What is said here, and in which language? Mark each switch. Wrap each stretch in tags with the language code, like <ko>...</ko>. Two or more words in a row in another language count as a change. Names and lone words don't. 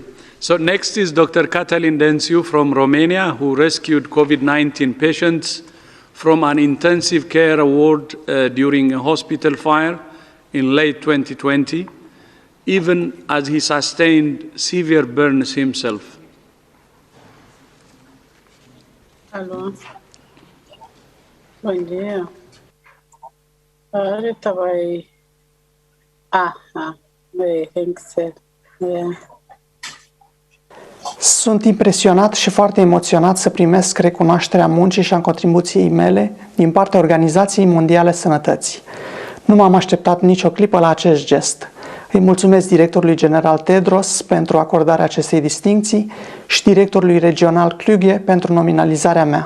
<en>So next is Dr. Catalin Dancio from Romania, who rescued COVID-19 patients from an intensive care ward during a hospital fire in late 2020, even as he sustained severe burns himself.</en> <pt>Alô. Bom dia. Ahorita vai.</pt> <en>Thanks.</en> <ro>Sunt impresionat și foarte emoționat să primesc recunoașterea muncii și a contribuției mele din partea Organizației Mondiale a Sănătății. Nu m-am așteptat nicio clipă la acest gest. Îi mulțumesc directorului general Tedros pentru acordarea acestei distincții și directorului regional Kluge pentru nominalizarea mea.</ro>